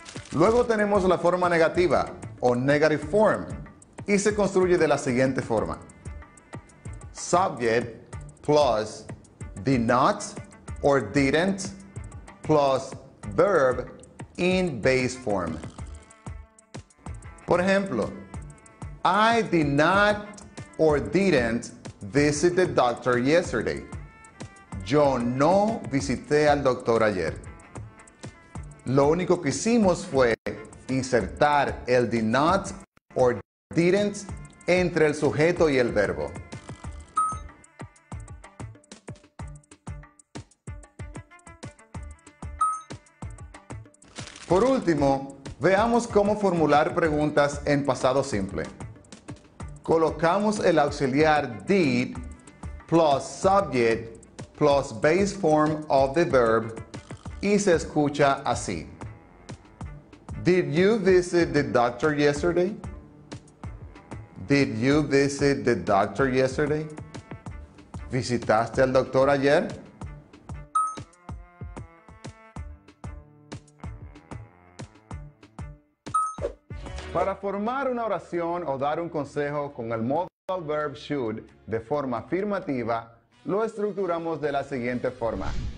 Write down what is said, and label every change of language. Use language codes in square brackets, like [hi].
[es] Luego tenemos la forma negativa o [en] negative form [es] y se construye de la siguiente forma: [en] subject plus the not or didn't plus verb in base form. [es] Por ejemplo, [en] I did not or didn't visit the doctor yesterday. [es] Yo no visité al doctor ayer. Lo único que hicimos fue insertar el [en] did not or didn't [es] entre el sujeto y el verbo. Por último, veamos cómo formular preguntas en pasado simple. Colocamos el auxiliar [en] did plus subject plus base form of the verb [es] y se escucha así. [en] Did you visit the doctor yesterday? Did you visit the doctor yesterday? [es] ¿Visitaste al doctor ayer? Para formar una oración o dar un consejo con el modal verb should de forma afirmativa, lo estructuramos de la siguiente forma.